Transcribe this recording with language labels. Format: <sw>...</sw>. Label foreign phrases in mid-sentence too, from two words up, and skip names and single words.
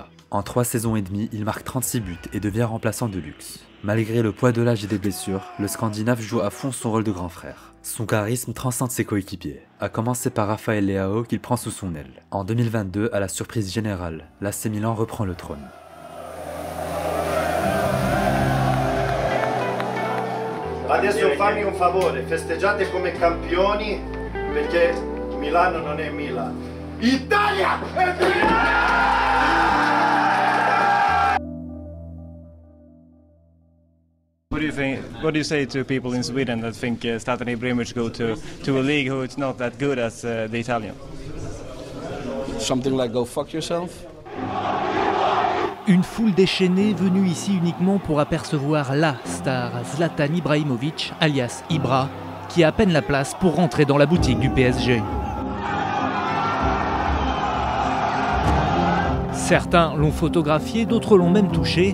<fr>En 3 saisons et demie, il marque 36 buts et devient remplaçant de luxe. Malgré le poids de l'âge et des blessures, le Scandinave joue à fond son rôle de grand frère. Son charisme transcende ses coéquipiers, à commencer par Rafael Leao qu'il prend sous son aile. En 2022, à la surprise générale, l'AC Milan reprend le trône.</fr> <it>Adesso fammi un favore, festeggiate come campioni perché Milano non è Milan. Italia è</it> <en>What do you think? What do you say to people in Sweden that think Zlatan Ibrahimovic go to a league who is not that good as the Italian? Something like go fuck yourself.</en> <fr>Une foule déchaînée venue ici uniquement pour apercevoir la star Zlatan Ibrahimovic, alias Ibra, qui a à peine la place pour rentrer dans la boutique du PSG. Certains l'ont photographié, d'autres l'ont même touché.</fr>